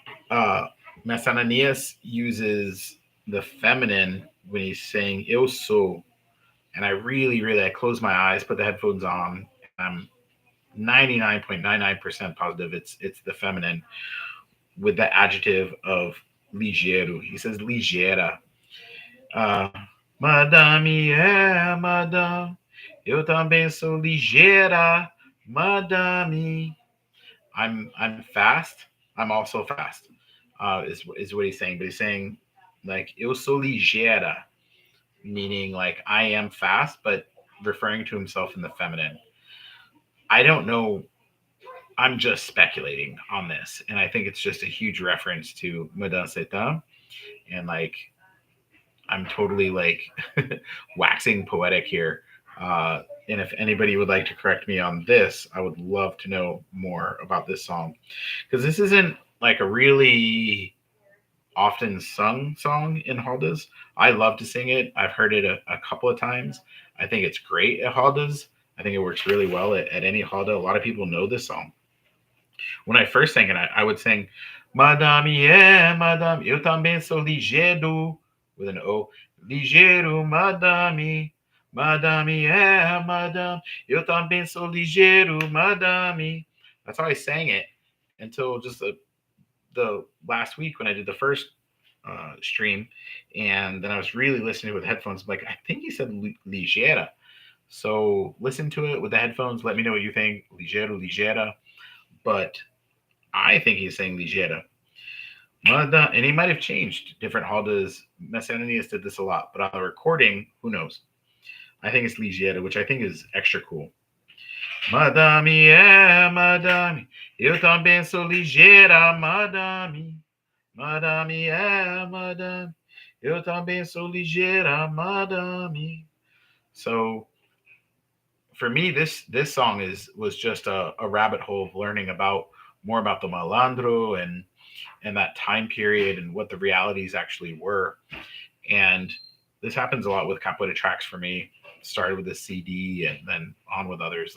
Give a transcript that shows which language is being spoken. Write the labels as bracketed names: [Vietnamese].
[English] uh, Mestre Ananias uses the feminine when he's saying [Portuguese] "eu sou," [English] and I close my eyes, put the headphones on, and I'm 99.99% positive it's the feminine with the adjective of ligeiro. He says ligeira. [Portuguese] Uh, Madame é madame, eu também sou ligeira, madame. [English] I'm fast. I'm also fast. Is what he's saying. But he's saying like [Portuguese] eu sou ligeira, [English] meaning like I am fast, but referring to himself in the feminine. I don't know. I'm just speculating on this, and I think it's just a huge reference to Madame Satan, and like I'm totally like waxing poetic here. And if anybody would like to correct me on this, I would love to know more about this song because this isn't like a really often sung song in Haldas. I love to sing it. I've heard it a couple of times. I think it's great at Haldas. I think it works really well at any Halda. A lot of people know this song. When I first sang it, I would sing, Madame, yeah, Madame, [Portuguese] eu também sou ligeiro, [English] with an O, ligeiro, Madame, Madame, yeah, Madame, eu também sou ligeiro, Madame. That's how I sang it until just the last week when I did the first stream, and then I was really listening with headphones. Like I think he said ligeira. So listen to it with the headphones. Let me know what you think. Ligeiro, ligeira. But I think he's saying ligeira. And he might have changed different haldas. Mestre Ananias did this a lot, but on the recording, who knows? I think it's ligeira, which I think is extra cool. [Portuguese] Madame, é, madame, eu também sou ligeira, madame. Madame, é, madame, eu também sou ligeira, madame. [English] So for me, this song was just a rabbit hole of learning about more about the malandro and that time period and what the realities actually were. And this happens a lot with capoeira tracks for me. Started with a CD and then on with others.